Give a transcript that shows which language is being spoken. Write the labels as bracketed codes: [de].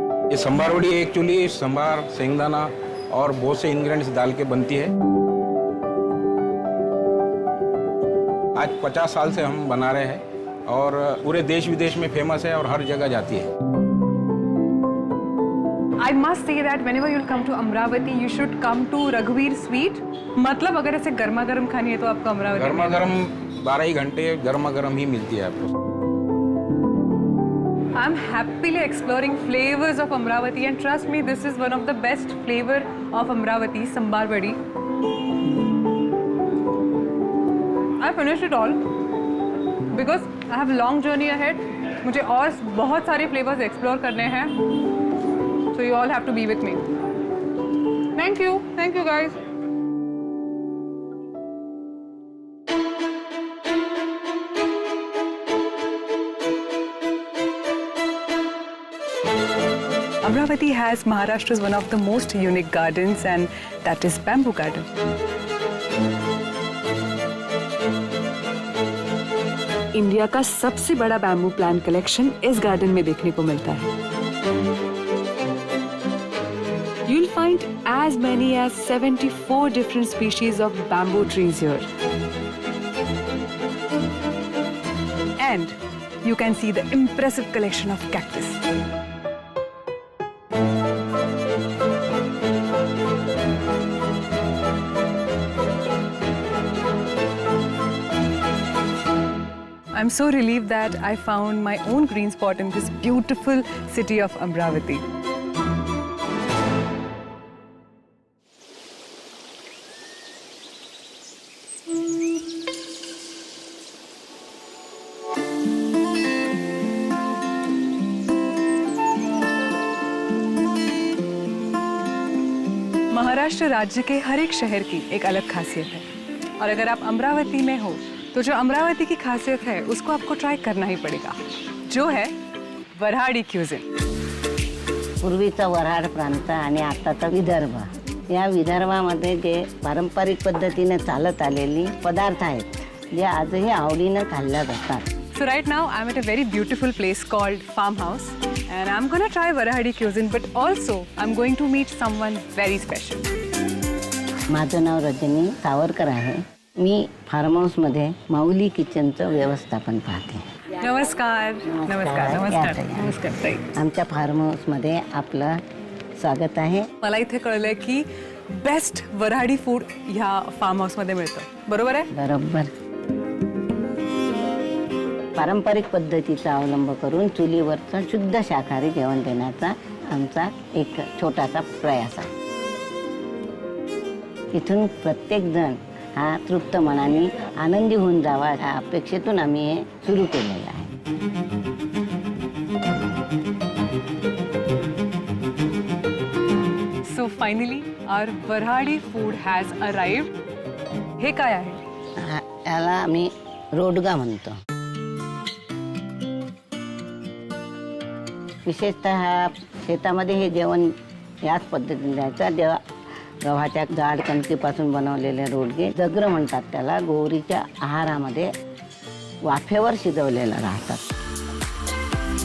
[hi] ये संभार वड़ी एक्चुअली संभार शेंगदाना और बहुत से इंग्रेडिएंट्स डाल के बनती है। आज 50 साल से हम बना रहे हैं और पूरे देश विदेश में फेमस है और हर जगह जाती है। [en] I must say that whenever you'll come to Amravati, you should come to Raghuveer Sweet. [hi] मतलब अगर ऐसे गर्मा गर्म खानी है तो आपको अमरावती गर्मा गर्म 12 ही घंटे गर्मा गर्म ही मिलती है आपको। [en] I'm happily exploring flavors of Amravati, and trust me, this is one of the best flavor of Amravati, sambar vadi. I finished it all because I have a long journey ahead. [hi] मुझे और बहुत सारे [en] flavors explore [hi] करने हैं. [en] So you all have to be with me. Thank you guys. Amravati has Maharashtra's one of the most unique gardens, and that is Bamboo Garden. [hi] India का सबसे बड़ा bamboo plant collection इस garden में देखने को मिलता है। [en] You'll find as many as 74 different species of bamboo trees here. And you can see the impressive collection of cactus. I'm so relieved that I found my own green spot in this beautiful city of Amravati. [hi] Maharashtra राज्य के हर एक शहर की एक अलग खासियत है, और अगर आप अमरावती में हो तो जो अमरावती की खासियत है उसको आपको ट्राई करना ही पड़ेगा, जो है वऱ्हाडी क्यूजिन। [mr] पूर्वीचा वऱ्हाड प्रांत आणि आताचा विदर्भ, या विदर्भामध्ये जे पारंपरिक पद्धतीने चालत आलेली पदार्थ आहेत जे आजही आवडीने खाल्ल्या जातात। [en] So right now I'm at a very beautiful place called Farmhouse, and I'm going to try Varahadi cuisine, but also I'm going to meet someone very special. [mr] माझं नाव रजनी सावरकर आहे। मी फार्म हाऊस मध्ये माऊली किचनचं व्यवस्थापन पाहते। नमस्कार. नमस्कार. नमस्कार. नमस्कार ताई. आमच्या फार्म हाऊस मध्ये आपलं स्वागत आहे। मला इथे कळलंय की बेस्ट वऱ्हाडी फूड ह्या फार्म हाऊस मध्ये मिळतं, बरोबर आहे? बरोबर। पारंपरिक पद्धतीचा अवलंब करून चुलीवरचं शुद्ध शाकाहारी जेवण देण्याचा आमचा एक छोटासा प्रयास आहे। इथून प्रत्येक जण हा तृप्त मनाने आनंदी होऊन जावा या अपेक्षेतून आम्ही हे सुरू केलेलं आहे। [en] So finally our Varahadi food has arrived. [mr] हे काय आहे? याला आम्ही रोडगा म्हणतो। विशेषतः शेतामध्ये हे जेवण याच पद्धतीने द्यायचं। जेव्हा गव्हाच्या जाड कणकीपासून बनवलेले रोडगे जगर म्हणतात त्याला, गोरीच्या आहारामध्ये वाफेवर शिजवलेलं राहतात।